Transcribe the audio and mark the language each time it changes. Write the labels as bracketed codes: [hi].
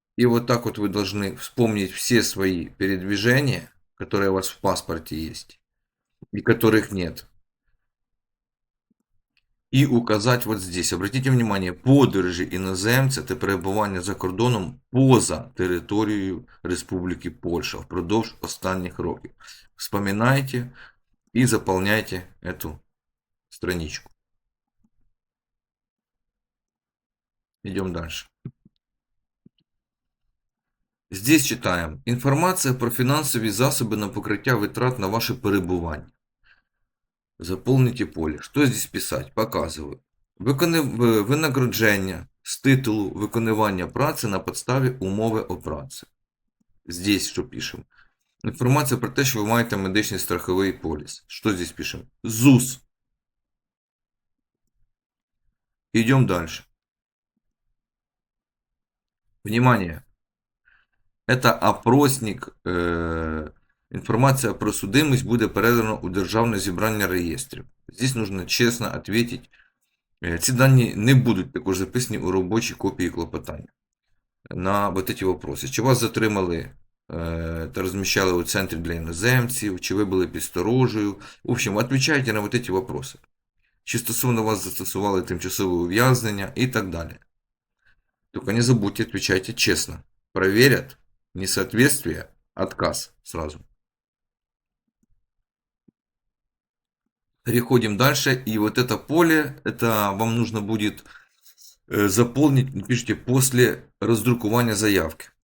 [ru] И вот так вот вы должны вспомнить все свои передвижения, которые у вас в паспорте есть и которых нет. [uk] І указати [ru] вот здесь. Обратите внимание, [uk] подорожі іноземця та перебування за кордоном поза територією Республіки Польща впродовж останніх років. [ru] Вспоминайте и заполняйте эту страничку. Идем дальше. Здесь читаем. [uk] Інформація про фінансові засоби на покриття витрат на ваше перебування. [ru] Заполните поле. Что здесь писать? Показываю. [uk] Винагородження з титулу виконування праці на підставі умови о праці. Здесь що пишемо? Інформація про те, що ви маєте медичний страховий поліс. Що здесь пишемо? ЗУС. [ru] Идем дальше. Внимание. Это опросник. Информация про судимость будет передана у [uk] Державне зібрання реєстрів. [ru] Здесь нужно честно ответить. [uk] Ці дані не будуть також записані у робочій копії клопотання на [ru] вот эти вопроси. [uk] Чи вас затримали та розміщали у центрі для іноземців, чи ви були під сторожею. [ru] В общем, отвечайте на вот эти вопросы. [uk] Чи стосовно вас застосували тимчасове ув'язнення і так далі. [ru] Только не забудьте, отвечайте честно. Проверят несоответствие, отказ сразу. Переходим дальше. И вот это поле, это вам нужно будет заполнить, пишите, после раздрукування заявки.